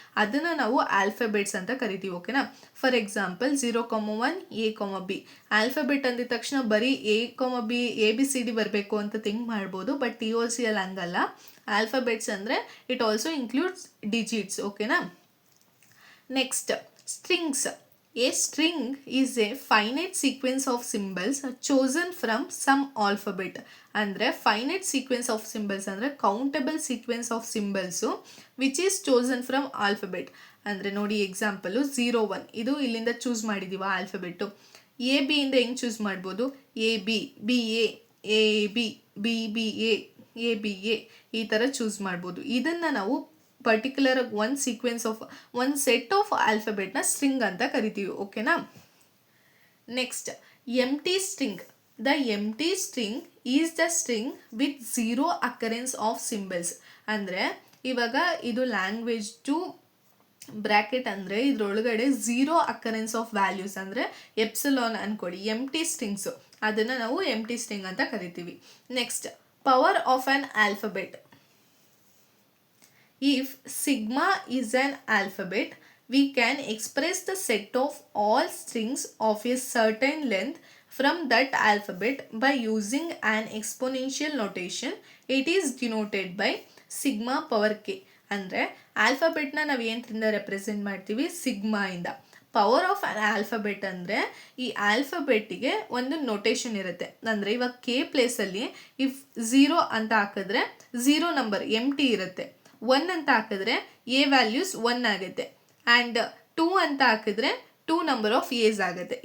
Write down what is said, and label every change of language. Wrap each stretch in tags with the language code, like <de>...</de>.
<kn>ಅದನ್ನು ನಾವು ಆಲ್ಫಬೆಟ್ಸ್ ಅಂತ ಕರಿತೀವಿ, ಓಕೆನಾ.</kn> <en>for example</en> <kn>0,1 A,B. ಆಲ್ಫಬೆಟ್ ಅಂದಿದ ತಕ್ಷಣ ಬರೀ A,B ABCD ಬರಬೇಕು ಅಂತ ಥಿಂಕ್ ಮಾಡ್ಬೋದು, ಬಟ್ TOCL ಹಂಗಲ್ಲ.</kn> <en>Alphabets ಅಂದರೆ it also includes digits, ಓಕೆನಾ. Next, strings. A string is a finite sequence of symbols chosen from some alphabet. ಅಂದರೆ finite sequence of symbols ಅಂದರೆ countable sequence of symbols which is chosen from alphabet.</en> <kn>ಅಂದರೆ ನೋಡಿ, example 0 1 ಇದು ಇಲ್ಲಿಂದ choose ಮಾಡಿದ್ದೀವ ಆಲ್ಫಬೆಟ್ಟು. AB ಇಂದ ಹೆಂಗೆ choose ಮಾಡ್ಬೋದು, AB, BA, AB, BBA, ABA ಈ ಥರ ಚೂಸ್ ಮಾಡ್ಬೋದು. ಇದನ್ನು ನಾವು ಪರ್ಟಿಕ್ಯುಲರ್ ಒಂದು ಸೀಕ್ವೆನ್ಸ್ ಆಫ್ ಒಂದು ಸೆಟ್ ಆಫ್ ಆಲ್ಫಬೆಟ್ನ ಸ್ಟ್ರಿಂಗ್ ಅಂತ ಕರಿತೀವಿ, ಓಕೆನಾ.</kn> <en>Next, empty string. The empty string is the string with 0 occurrence of symbols.</en> <kn>ಅಂದರೆ ಇವಾಗ ಇದು ಲ್ಯಾಂಗ್ವೇಜ್ ಟು ಬ್ರ್ಯಾಕೆಟ್ ಅಂದರೆ ಇದರೊಳಗಡೆ</kn> <en>0 occurrence of values</en> <kn>ಅಂದರೆ ಎಪ್ಸಿಲಾನ್ ಅಂದ್ಕೊಳ್ಳಿ, ಎಂಟಿ ಸ್ಟ್ರಿಂಗ್ಸು, ಅದನ್ನು ನಾವು ಎಂಟಿ ಸ್ಟ್ರಿಂಗ್ ಅಂತ ಕರಿತೀವಿ.</kn> <en>Next, power of an alphabet. If sigma is an alphabet, we can express the set of all strings of a certain length from that alphabet by using an exponential notation. It is denoted by sigma power k.</en> <kn>ಅಂದರೆ ಆಲ್ಫಬೆಟ್ನ ನಾವು ಏನರಿಂದ represent ಮಾಡ್ತೀವಿ, sigma ಇಂದ.</kn> <en>power of an alphabet</en> <kn>ಅಂದರೆ ಈ ಆಲ್ಫಬೆಟ್ಟಿಗೆ ಒಂದು notation ಇರುತ್ತೆ. ಅಂದರೆ ಇವಾಗ K ಪ್ಲೇಸಲ್ಲಿ ಇಫ್ 0 ಅಂತ ಹಾಕಿದ್ರೆ 0 ನಂಬರ್ ಎಂಟಿ ಇರುತ್ತೆ. 1 ಅಂತ ಹಾಕಿದ್ರೆ A ವ್ಯಾಲ್ಯೂಸ್ 1 ಆಗುತ್ತೆ. ಆ್ಯಂಡ್ 2 ಅಂತ ಹಾಕಿದ್ರೆ</kn> <en>2 number of A's</en> <kn>ಆಗುತ್ತೆ.</kn>